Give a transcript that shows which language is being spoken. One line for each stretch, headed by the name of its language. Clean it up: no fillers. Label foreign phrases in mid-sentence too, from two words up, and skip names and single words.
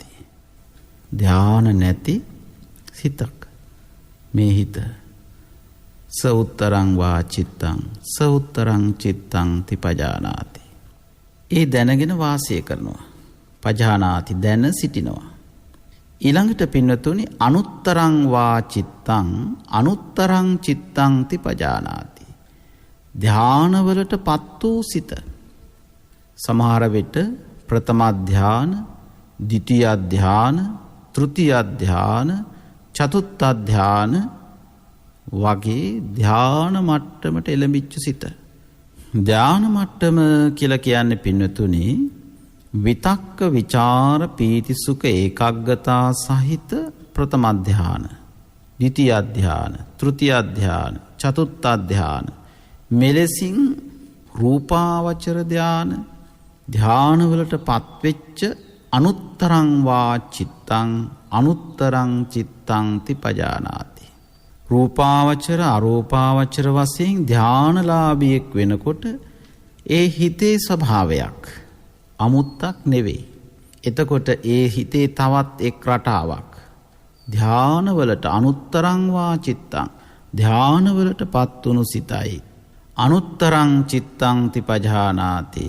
Sinhala: ධාන නැති සිතක් මේ හිත.
Pali: ස උත්තරං වා චිත්තං ස උත්තරං චිත්තං තිපජානාති.
Sinhala: ඒ දැනගෙන වාසය කරනවා. පජානාති දැන සිටිනවා. ඊළඟට පින්නතුනි
Pali: අනුත්තරං වා චිත්තං අනුත්තරං චිත්තං තිපජානාති.
Sinhala: ධානවලට පත් වූ සිත. සමහර විට ප්‍රථම ධාන, ද්විතීය ධාන, තෘතීය ධාන, චතුර්ථ ධාන වගේ ධාන මට්ටමට එළඹිච්ච සිත. ධාන මට්ටම කියලා කියන්නේ පින්නතුනි විතක්ක විචාර පීති සුඛ ඒකාග්‍රතා සහිත ප්‍රථම ධාන, ද්විතීය ධාන, තෘතීය ධාන, චතුර්ථ ධාන මෙලෙසින් රූපාවචර ධාන ධානවලට පත්වෙච්ච
Pali: අනුත්තරං වා චිත්තං අනුත්තරං චිත්තං තිපජානාති.
Sinhala: රූපාවචර අරූපාවචර වශයෙන් ධානලාභියෙක් වෙනකොට ඒ හිතේ ස්වභාවයක් අමුත්තක් නෙවෙයි. එතකොට ඒ හිතේ තවත් එක් රටාවක් ධානවලට
Pali: අනුත්තරං වා චිත්තං
Sinhala: ධානවලට පත්වුණු සිතයි
Pali: අනුත්තරං චිත්තං තිපජානාති.